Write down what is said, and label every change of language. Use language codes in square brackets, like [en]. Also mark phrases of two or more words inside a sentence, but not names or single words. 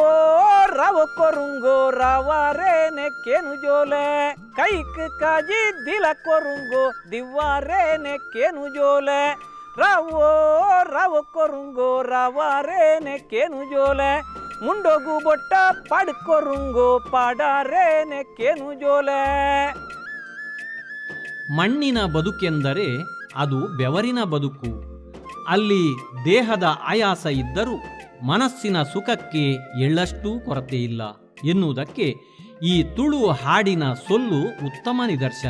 [tcy] ರಾವೋ ಕೊರುಂಗೋ ರಾವರೇ ನೆಕ್ಕೆನು ಜೋಲೆ, ಕೈಕ್ ಕಾಜಿ ದಿಲ ಕೊರುಂಗೋ ದಿವ್ವಾರೇ ನೆಕ್ಕೆನು ಜೋಲೆ, ರಾವೋ ರಾವೋ ಕೊರುಂಗೋ ರಾವರೇ ನೆಕ್ಕೆನು ಜೋಲೆ, ಮುಂಡೋಗು ಬೊಟ್ಟ ಪಡ್ಕೊರುಂಗೋ ಪಾಡಾರೇ ನೆಕ್ಕೆನು ಜೋಲೆ. [kn] ಮಣ್ಣಿನ ಬದುಕೆಂದರೆ ಅದು ಬೆವರಿನ ಬದುಕು. ಅಲ್ಲಿ ದೇಹದ ಆಯಾಸ ಇದ್ದರೂ ಮನಸ್ಸಿನ ಸುಖಕ್ಕೆ ಎಳ್ಳಷ್ಟೂ ಕೊರತೆ ಇಲ್ಲ ಎನ್ನುವುದಕ್ಕೆ ಈ ತುಳು ಹಾಡಿನ ಸೊಲ್ಲು ಉತ್ತಮ ನಿದರ್ಶನ.